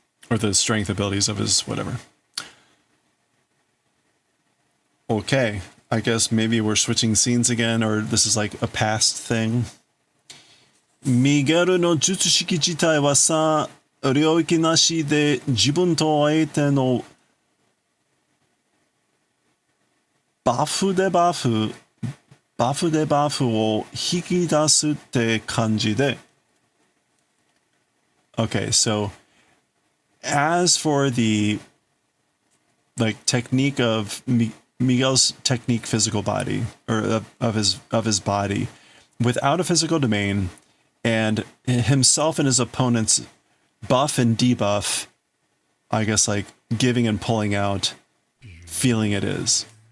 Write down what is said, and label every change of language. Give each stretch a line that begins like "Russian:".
English: or the strength abilities of his whatever. Okay, I guess maybe we're switching scenes again, or this is like a past thing.
Japanese: ミゲルの術式自体はさ、領域なしで自分と相手のバフでバフを引き出すって感じで。
English: Okay, so as for the like technique of Miguel's technique physical body, or of his body, without a physical domain, and himself and his opponents buff and debuff, I guess like giving and pulling out, feeling it is.